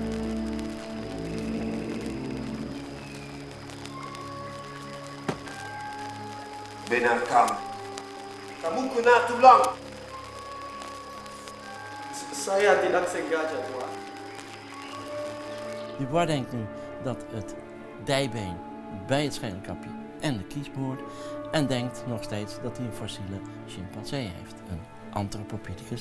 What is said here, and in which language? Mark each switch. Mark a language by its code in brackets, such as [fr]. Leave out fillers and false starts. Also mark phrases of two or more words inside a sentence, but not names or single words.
[ms] Benar kamu kena tulang. Saya tidak sengaja, Tuan. [nl] Dubois denkt nu dat het dijbeen bij het schedelkapje en de kies behoort en denkt nog steeds dat hij een fossiele chimpansee heeft, een Anthropopithecus.